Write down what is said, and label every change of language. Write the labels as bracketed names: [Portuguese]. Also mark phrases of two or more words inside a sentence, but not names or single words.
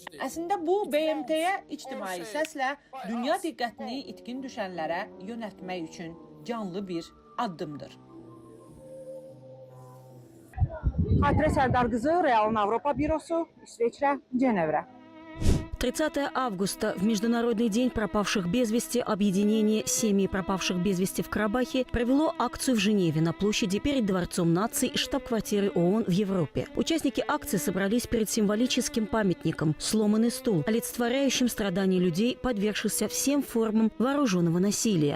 [Azerbaijani] Əslində bu BMT-yə ictimai səslə dünya diqqətini itkin düşənlərə yönəltmək üçün canlı bir addımdır. Xatirə Sərdar qızı, Realın Avropa bürosu, İsveçrə, Cenevre. [Russian] 30 августа, в Международный день пропавших без вести, объединение семьи пропавших без вести в Карабахе провело акцию в Женеве на площади перед Дворцом наций и штаб-квартирой ООН в Европе. Участники акции собрались перед символическим памятником «Сломанный стул», олицетворяющим страдания людей, подвергшихся всем формам вооруженного насилия.